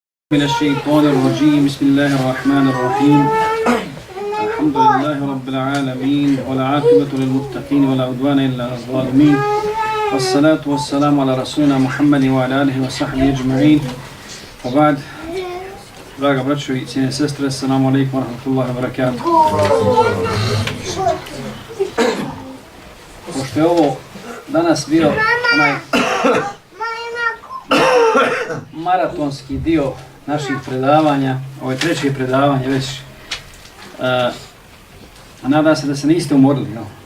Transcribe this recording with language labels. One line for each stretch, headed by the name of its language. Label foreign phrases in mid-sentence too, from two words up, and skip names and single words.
Arabic: من الشيطان الرجيم بسم الله الرحمن الرحيم الحمد لله رب العالمين والعاقبة للمتقين ولا عدوان إلا على الظالمين والصلاة والسلام على رسولنا محمد وعلى آله وصحبه أجمعين وبعد
Bosnian: draga braćo i cijene sestre,
Arabic: السلام عليكم ورحمة الله وبركاته.
Bosnian: Pošto je ovo danas bio onaj maratonski dio naših predavanja, ovo je treće predavanje već, nadam se da se niste umorili, no?